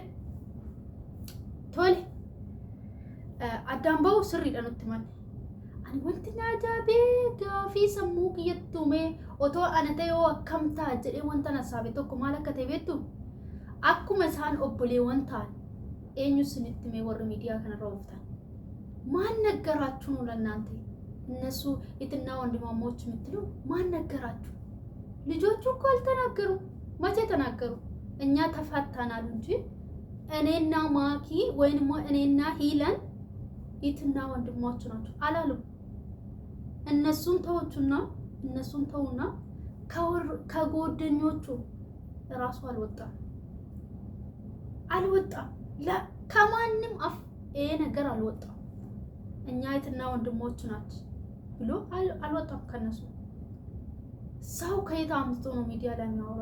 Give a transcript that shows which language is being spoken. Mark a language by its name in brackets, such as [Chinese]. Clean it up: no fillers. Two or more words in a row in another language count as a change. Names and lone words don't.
[Oromo] Tole addaan ba'uu sirriidha nutti manne. Ani wanti na ajaa'ibe gaafii sammuu kiyyatti uume otoo ana ta'e yoo akkam ta'a jedhee wanta na saabe tokko maal akka ta'e beektu akkuma isaan obboleewwan ta'an eenyu isinitti mee warri miidiyaa kanarra ooftan [Amharic] ማን ነገራችሁ ነው ለእናንተ እነሱ የትና ወንድማሞች የምትሉ ማን ነገራችሁ? ልጆቹ እኮ አልተናገሩ መቼ ተናገሩ? እኛ ተፋታናል እንጂ እኔና ማኪ ወይንም እኔና ሂለን የትና ወንድማሞች ናቸው አላሉ። እነሱን ተውቹና ከጓደኞቹ ራሱ አልወጣም ላ ከማንም አፍ ይሄ ነገር አልወጣም። እኛ የትና ወንድሞች ናቸው ብሎ አልወጣም ከነሱ። ሰው ከየት አምጥቶ ነው ሚዲያ ላይ የሚያወራው?